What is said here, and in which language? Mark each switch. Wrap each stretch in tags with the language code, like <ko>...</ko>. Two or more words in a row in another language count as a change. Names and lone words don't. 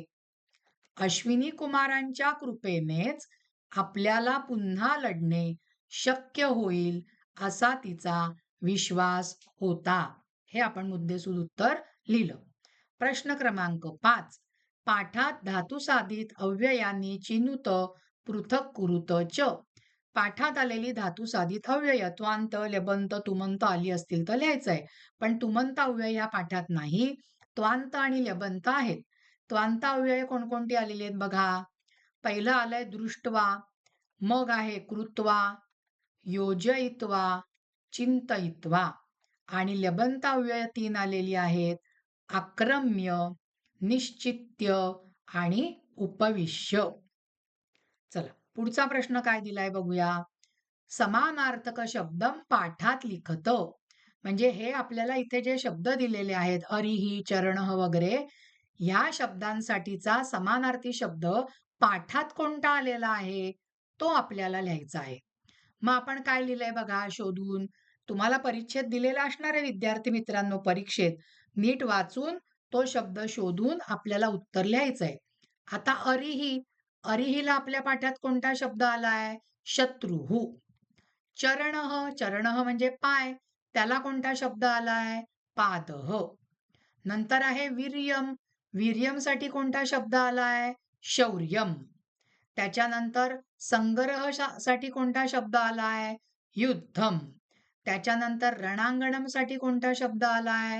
<mr>अश्विनी कुमारांच्या कृपेनेच आपल्याला पुन्हा लढणे शक्य होईल असा तिचा विश्वास होता. हे आपण मुद्देसूद उत्तर लिहिलं. प्रश्न क्रमांक 5.</mr> <sa>पाठात धातुसाधित अव्ययांनी चिनुत पृथक कुरुत च.</sa> <mr>पाठात आलेली धातुसाधित अव्यय त्वांत, लेबंत, तुमंत आली असतील तर लिहायचंय. पण तुमंत अव्यय ह्या पाठात नाही, त्वांत आणि लेबंत आहेत. त्वांत अव्यय कोणकोणती आलेली आहेत बघा. पहिलं आलंय दृष्ट्वा, मग आहे कृत्वा, योजयित्वा, चिंतयित्वा. आणि लेबंत अव्यय 3 आलेली आहेत. आक्रम्य, निश्चित्य आणि उपविश्य. चला, पुढचा प्रश्न काय दिलाय बघूया.</mr> <sa>समानार्थक शब्दम पाठात लिखत.</sa> <mr>म्हणजे हे आपल्याला इथे जे शब्द दिलेले आहेत, अरिही, चरणः वगैरे, ह्या शब्दांसाठीचा समानार्थी शब्द पाठात कोणता आलेला आहे तो आपल्याला लिहायचा आहे. मग आपण काय लिहिलंय बघा शोधून. तुम्हाला परिच्छेद दिलेला असणार आहे विद्यार्थी मित्रांनो परीक्षेत. नीट वाचून तो शब्द शोधून आपल्याला उत्तर लिहायचंय. आता अरिही, अरिहीला आपल्या पाठात कोणता शब्द आलाय? शत्रुः. चरणः, चरणः म्हणजे पाय, त्याला कोणता शब्द आलाय? पादः. नंतर आहे वीर्यम, वीर्यमसाठी कोणता शब्द आलाय? शौर्यम. त्याच्यानंतर संग्रह साठी कोणता शब्द आलाय? युद्धम. त्याच्यानंतर रणांगणम साठी कोणता शब्द आलाय?</mr>